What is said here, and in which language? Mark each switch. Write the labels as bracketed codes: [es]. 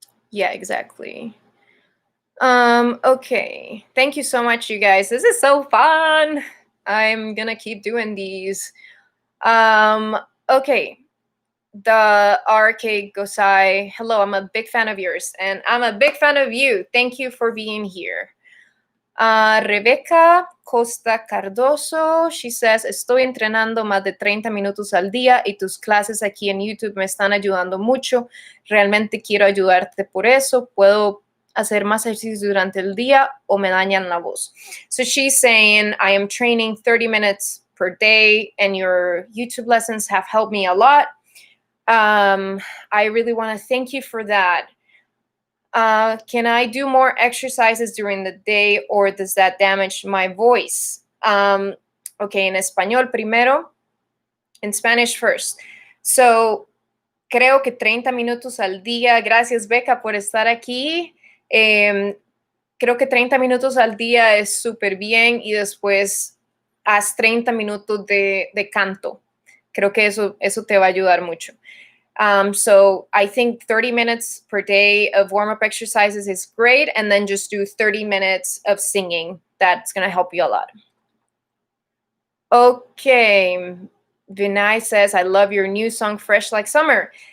[en] Yeah, exactly. Okay. Thank you so much, you guys. This is so fun. I'm gonna keep doing these. Okay. The RK Gosai. Hello, I'm a big fan of yours, and I'm a big fan of you. Thank you for being here. [es] Rebecca Costa Cardoso, [en] she says, [es] estoy entrenando más de 30 minutos al día y tus clases aquí en YouTube me están ayudando mucho. Realmente quiero ayudarte por eso. ¿Puedo hacer más ejercicios durante el día o me dañan la voz? [en] So she's saying, I am training 30 minutes per day and your YouTube lessons have helped me a lot. I really want to thank you for that. Can I do more exercises during the day or does that damage my voice? [es] Okay, en español primero, [en] in Spanish first. [es] So, creo que 30 minutos al día. Gracias, Becca, por estar aquí. Creo que 30 minutos al día es súper bien y después haz 30 minutos de canto. Creo que eso te va a ayudar mucho. [en] So I think 30 minutes per day of warm-up exercises is great. And then just do 30 minutes of singing. That's going to help you a lot. Okay. Vinay says, I love your new song, Fresh Like Summer.